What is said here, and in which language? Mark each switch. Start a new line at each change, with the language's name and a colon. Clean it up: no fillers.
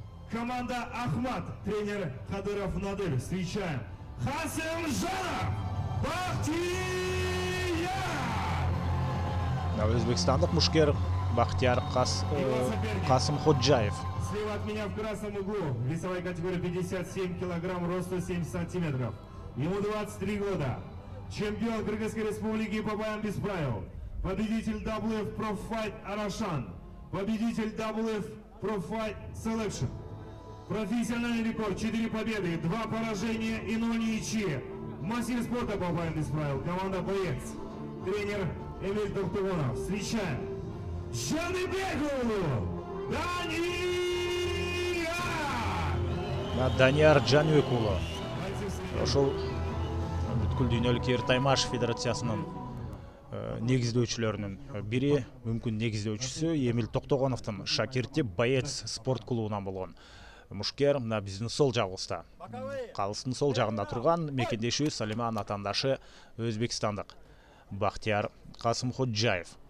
Russian: Команда Ахмат, тренер Кадыров Надыр. Встречаем Хасымжанов Бахтияр.
Kyrgyz: Өзбекстандык мушкер Бахтияр Касым Ходжаев.
Russian: Слева от меня в красном углу, весовая категория 57 килограмм, росту 70 сантиметров. Ему 23 года. Чемпион Кыргызской республики по боям без правил. победитель WF Pro Fight Арашан, победитель WF Pro Fight Selection. Профессиональный рекорд, 4 победы, 2 поражения и 0 ничьи. Мастер спорта по боям без правил, команда «Боец». Тренер Эмиль Тухтугонов. Встречаем Жаныбекулу Данияр! Данияр Жаныбекулу.
Kyrgyz: Ошол бүткүл дүйнөлүк эр таймаш федерациясынын негиздөөчүлөрүнүн бири, мүмкүн негиздөөчүсү Эмиль Токтогоновдун шакирти Боец спорт клубунан болгон мушкер мына биздин сол жагыбызда. Калыстын сол жагында турган мекендешибиз Салиман атандашы өзбекстандык Бахтияр Касымходжаев.